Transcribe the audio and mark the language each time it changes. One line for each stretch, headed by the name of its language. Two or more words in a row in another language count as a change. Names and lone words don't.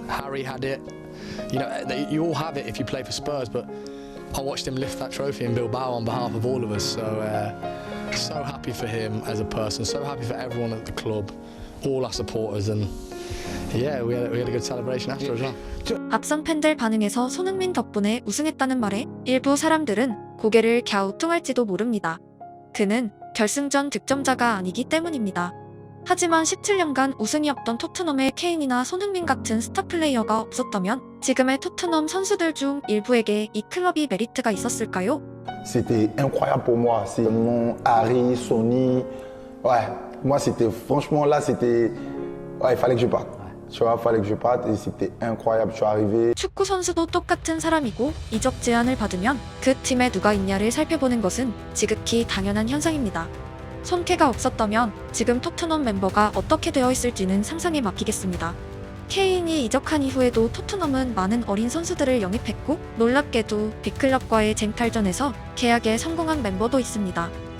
English: Harry had it. You know, you all have it if you play for Spurs, but I watched him lift that trophy in Bilbao on behalf of all of us. So happy for him as a person, so happy for everyone at the club, all our supporters, and yeah, we had a good celebration after as well.
Korean: 앞선 팬들 반응에서 손흥민 덕분에 우승했다는 말에 일부 사람들은 고개를 갸우뚱할지도 모릅니다. 그는 결승전 득점자가 아니기 때문입니다. 하지만 17년간 우승이 없던 토트넘에 케인이나 손흥민 같은 스타 플레이어가 없었다면 지금의 토트넘 선수들 중 일부에게 이 클럽이 메리트가 있었을까요?
French: C'était incroyable pour moi. C'est mon Harry, Sonny. Ouais, moi c'était franchement là c'était ouais, il fallait que je parte. Tu vois, il fallait que je parte et c'était incroyable. Je suis arrivé.
Korean: 축구 선수도 똑같은 사람이고 이적 제안을 받으면 그 팀에 누가 있냐를 살펴보는 것은 지극히 당연한 현상입니다. 손케가 없었다면 지금 토트넘 멤버가 어떻게 되어 있을지는 상상에 맡기겠습니다. 케인이 이적한 이후에도 토트넘은 많은 어린 선수들을 영입했고, 놀랍게도 빅클럽과의 쟁탈전에서 계약에 성공한 멤버도 있습니다.